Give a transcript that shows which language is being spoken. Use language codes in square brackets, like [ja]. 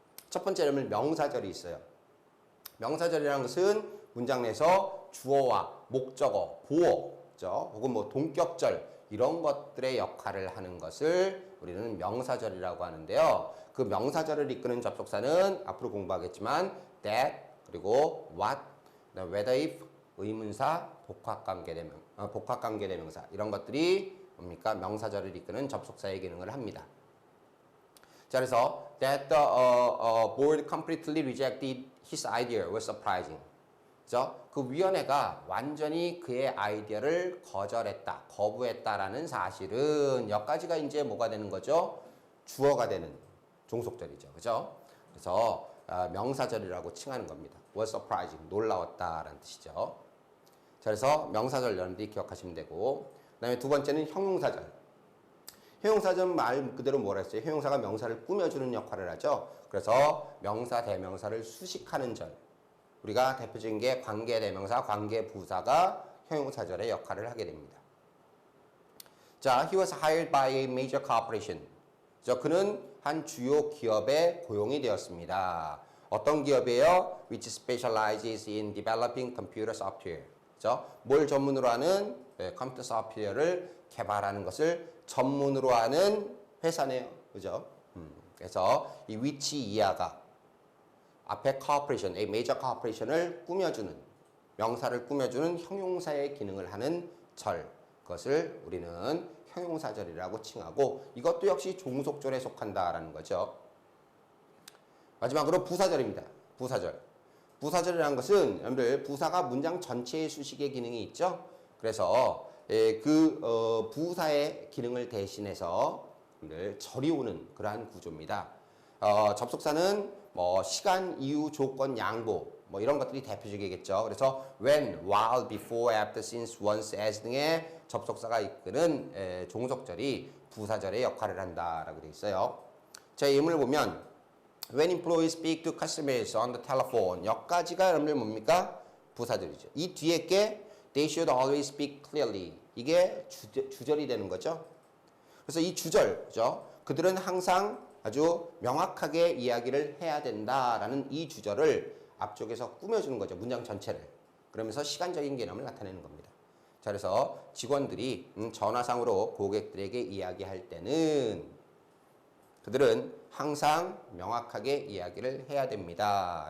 [ko] 첫 번째는 명사절이 있어요. 명사절이라는 것은 문장 내에서 주어와 목적어, 보어, 혹은 뭐 동격절 이런 것들의 역할을 하는 것을 우리는 명사절이라고 하는데요. 그 명사절을 이끄는 접속사는 앞으로 공부하겠지만 that 그리고 what, whether if, 의문사, 복합관계대명사 이런 것들이 뭡니까? 명사절을 이끄는 접속사의 기능을 합니다. 자, 그래서 [en] that the board completely rejected his idea was surprising. [ko] 그죠? 그 위원회가 완전히 그의 아이디어를 거부했다라는 사실은 여기까지가 이제 뭐가 되는 거죠? 주어가 되는 종속절이죠. 그죠? 그래서 명사절이라고 칭하는 겁니다. [en] was surprising, [ko] 놀라웠다라는 뜻이죠. 자, 그래서 명사절 여러분들이 기억하시면 되고, 그 다음에 두 번째는 형용사절. 형용사절 말 그대로 뭐라 했어요? 형용사가 명사를 꾸며주는 역할을 하죠. 그래서 명사, 대명사를 수식하는 절. 우리가 대표적인 게 관계대명사, 관계부사가 형용사절의 역할을 하게 됩니다. 자, [en] he was hired by a major corporation. [ko] 그는 한 주요 기업에 고용이 되었습니다. 어떤 기업이에요? [en] Which specializes in developing computer software. [ko] 뭘 전문으로 하는 컴퓨터 소프트웨어를 개발하는 것을 전문으로 하는 회사네요. 그죠? 그래서 이 which 이하가 앞에 corporation, a major corporation을 꾸며주는, 명사를 꾸며주는 형용사의 기능을 하는 절. 그것을 우리는 형용사절이라고 칭하고 이것도 역시 종속절에 속한다라는 거죠. 마지막으로 부사절입니다. 부사절. 부사절이라는 것은 여러분들 부사가 문장 전체의 수식의 기능이 있죠. 그래서 부사의 기능을 대신해서 여러분들 절이 오는 그러한 구조입니다. 접속사는 뭐 시간, 이유, 조건, 양보 뭐 이런 것들이 대표적이겠죠. 그래서 when, while, before, after, since, once, as 등의 접속사가 이끄는 종속절이 부사절의 역할을 한다라고 되어 있어요. 자, 예문을 보면 [en] when employees speak to customers on the telephone [ko] 여기까지가 여러분들 뭡니까? 부사절이죠. 이 뒤에 게 [en] they should always speak clearly [ko] 이게 주절이 되는 거죠. 그래서 이 주절, 그죠? 그들은 항상 아주 명확하게 이야기를 해야 된다라는 이 주절을 앞쪽에서 꾸며주는 거죠. 문장 전체를. 그러면서 시간적인 개념을 나타내는 겁니다. 자, 그래서 직원들이 전화상으로 고객들에게 이야기할 때는 그들은 항상 명확하게 이야기를 해야 됩니다.